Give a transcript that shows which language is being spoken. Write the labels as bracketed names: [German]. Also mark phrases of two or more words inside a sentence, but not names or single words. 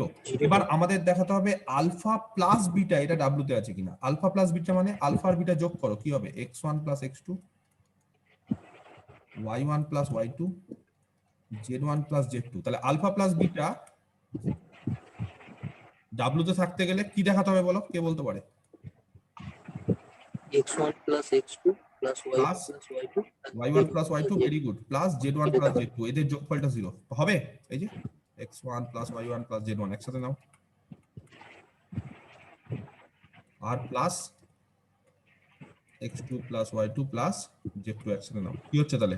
[Bangla] এবার আমাদের দেখাতে হবে [English] alpha plus beta [Bangla] এটা W তে আছে কিনা। [English] alpha plus beta [Bangla] মানে আলফা আর বিটা যোগ করো, কি হবে? [English] x1 plus x2 y1 plus y2 z1 plus z2. [Bangla] তাহলে [English] alpha plus beta [Bangla] W তে থাকতে গেলে কি দেখাতে হবে বলো? কে বলতে পারে? [English] x1 plus x2 plus y1 Plus plus y2 y1 plus y2, very good, plus z1 plus z2, [Bangla] এদের যোগফলটা 0 হবে। এই যে [English] x1 plus y1 plus z1 [Bangla] একসাথে নাও, আর [English] plus x2 plus y2 plus z2 [Bangla] একসাথে নাও, কি হচ্ছে তাহলে?